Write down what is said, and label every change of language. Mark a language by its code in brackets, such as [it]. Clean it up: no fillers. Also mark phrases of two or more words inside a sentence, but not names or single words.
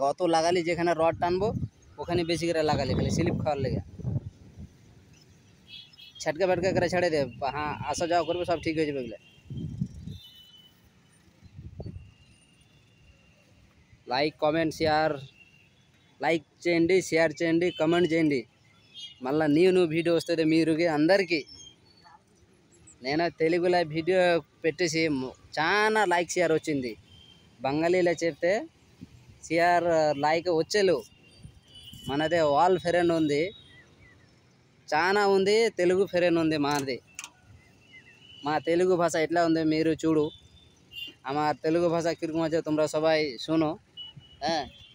[bn] অত লাগালি যেখানে রড টানবো ওখানে বেশি করে লাগালে, খালি স্লিপ খাওয়ার লেগে। ছটকা ফটকা করে ছেড়ে দে, হ্যাঁ আসা যাওয়া করবে, সব ঠিক হয়ে যাবে এগুলো। [en] like comment share, [te] లైక్ చేయండి, షేర్ చేయండి, కమెంట్ చేయండి. మళ్ళీ [en] new video [te] వస్తుంది మీరుకి అందరికీ. నేను తెలుగులో వీడియో పెట్టేసి చాలా [en] like share [te] వచ్చింది. బెంగాలీలో చెప్తే [en] share like [te] వచ్చేలు. మనదే వాల్ ఫ్రెండ్ ఉంది, చాలా ఉంది, తెలుగు ఫ్రెండ్ ఉంది మాది. మా తెలుగు ভাষা ఎట్లా ఉంది మీరు చూడు। [bn] আমার తెలుగు ভাষা কীরকম আছে তোমরা সবাই শোনো। হ্যাঁ,